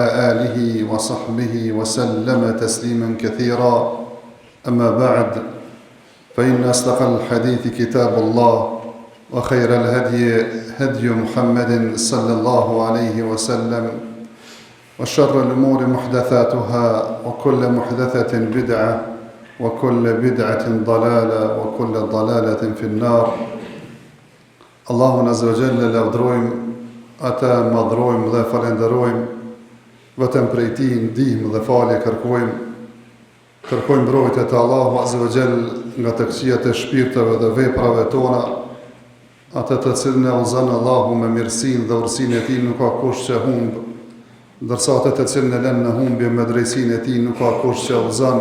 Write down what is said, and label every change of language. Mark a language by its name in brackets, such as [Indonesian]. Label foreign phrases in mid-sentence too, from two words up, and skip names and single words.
[Arabic] آله وصحبه وسلم تسليما كثيرا أما بعد فإن أصدق الحديث كتاب الله وخير الهدي هدي محمد صلى الله عليه وسلم وشر الأمور محدثاتها وكل محدثة بدعة وكل بدعة ضلالة وكل ضلالة في النار. الله عز وجل [Albanian] lavdrojmë, ata madhrojmë dhe falenderojmë, vetëm prej Tij ndihmë dhe falje kërkojmë mbrojtje te [Arabic] الله عز وجل [Albanian] nga të këqijat e shpirteve dhe veprave tona, atë të cilën e udhëzon Allahu me mirësinë dhe urësinë e Tij nuk ka kush që humb, ndërsa atë të cilën e lën në humbje me drejtsinë e Tij nuk ka kush që udhëzon.